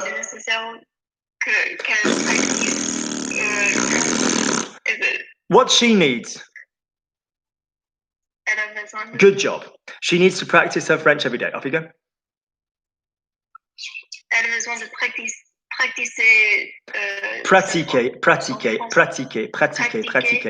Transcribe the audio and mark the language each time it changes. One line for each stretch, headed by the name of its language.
French: C'est nécessaire qu'elle pratique.
English: What she needs.
French: Elle a besoin de,
English: Good job. She needs to practice her French every day. Off you go.
French: elle a besoin de pratiquer. Pratiquer, pratiquer, pratiquer, pratiquer, pratiquer.